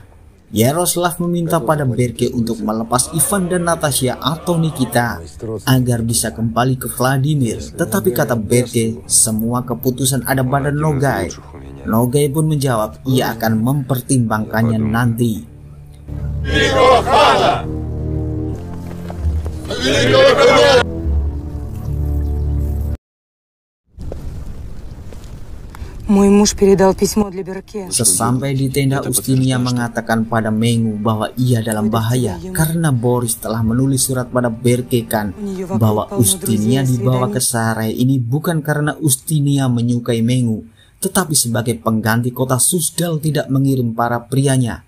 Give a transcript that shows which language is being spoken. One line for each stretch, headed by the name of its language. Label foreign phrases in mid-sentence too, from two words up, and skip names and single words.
Indonesian: Yaroslav meminta pada Berke untuk melepas Ivan dan Natasha atau Nikita agar bisa kembali ke Vladimir. Tetapi kata Berke, semua keputusan ada pada Nogai. Nogai pun menjawab ia akan mempertimbangkannya nanti.
Russian: Мой муж передал письмо для Берке.
Indonesian: Sesampai di tenda, Ustinia mengatakan pada Mengu bahwa ia dalam bahaya karena Boris telah menulis surat pada Berke kan bahwa Ustinia dibawa ke Sarai ini bukan karena Ustinia menyukai Mengu, tetapi sebagai pengganti kota Susdal tidak mengirim para prianya.